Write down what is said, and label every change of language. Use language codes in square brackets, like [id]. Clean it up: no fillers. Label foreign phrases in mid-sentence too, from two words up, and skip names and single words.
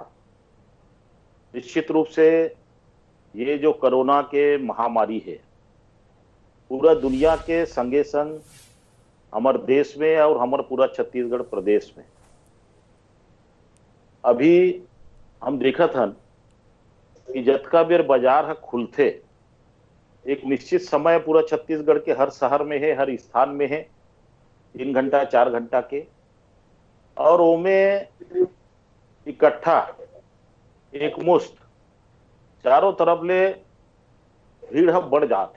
[hne] निश्चित रूप से ये जो कोरोना के महामारी है पूरा दुनिया के संगे संग हमारे देश में और हमारे पूरा छत्तीसगढ़ प्रदेश में अभी हम देखत हन कि जतका बेर बाजार है खुलते एक निश्चित समय पूरा छत्तीसगढ़ के हर शहर में है, हर स्थान में है, 3 घंटा 4 घंटा के, और ओमें इकट्ठा एक मुश्त चारों तरफ ले भीड़ हम बढ़ जाते।